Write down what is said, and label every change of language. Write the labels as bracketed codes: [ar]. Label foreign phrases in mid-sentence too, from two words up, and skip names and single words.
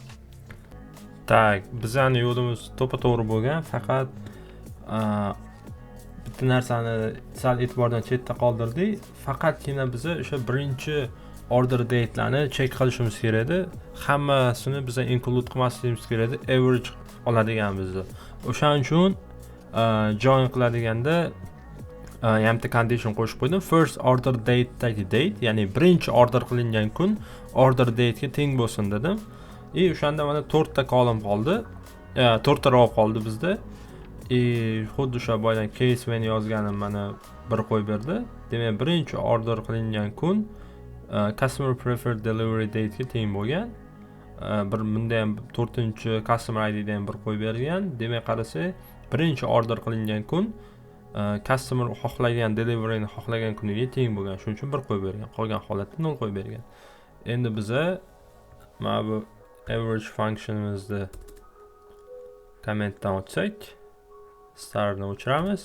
[uz] Tak, bizning yo'limiz to'g'ri bo'lgan, faqat bitta narsani sal e'tibordan chetda qoldirdik. Faqatgina biza o'sha birinchi [en] order date'larni [uz] check qilishimiz kerak edi. Hammasini biza include qilmasligimiz kerak edi. Average oladiganmizni. O'shaning uchun join qiladiganda hamda condition qo'shib qo'ydim. [en] First order date'dagi date, [uz] ya'ni birinchi order qilingan kun [en] order date'ga [uz] teng bo'lsin dedim. O'shanda mana 4 ta kolum qoldi. 4 ta row qoldi bizda. Xuddi o'sha boydan [en] case when [uz] yozganim mana bir qo'yib berdi. Demak, birinchi order qilingan kun [en] customer preferred delivery date [uz] ga teng bo'lgan. Bunda ham 4-chi [en] customer ID [uz] dan bir qo'yib bergan. Demak, qarasak, birinchi order qilingan kun customer xohlagan deliveryni xohlagan kuniga teng bo'lgan. Shuning uchun bir qo'yib bergan. Qolgan holatda 0 qo'yib bergan. Endi biza mana bu [en] average functionimizni [uz] kommentdan o'tsak, starni o'chiramiz.